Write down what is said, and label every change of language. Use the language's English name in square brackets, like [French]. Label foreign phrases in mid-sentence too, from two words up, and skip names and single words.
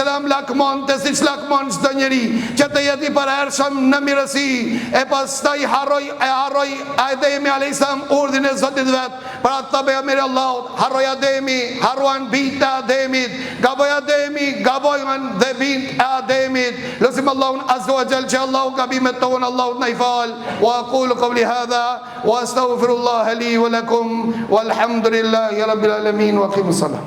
[Albanian] lakmon të si që lakmon çdo njeri, që të jeti përhershëm në mirësi, e pastaj harroi Ademi a.s. urdhin e Zotit vet. Pra të pejgamberi Allahut, harroi Ademi, harruan bijtë e Ademit, gaboi Ademi, gabojnë dhe bijtë e Ademit. Lutim Allahun [Arabic] عز وجل [Albanian] që Allahu gabimet tona Allahut na i fal. [Arabic] وأقول قولي هذا وأستغفر الله لي ولكم والحمد لله رب العالمين وأقيموا السلام.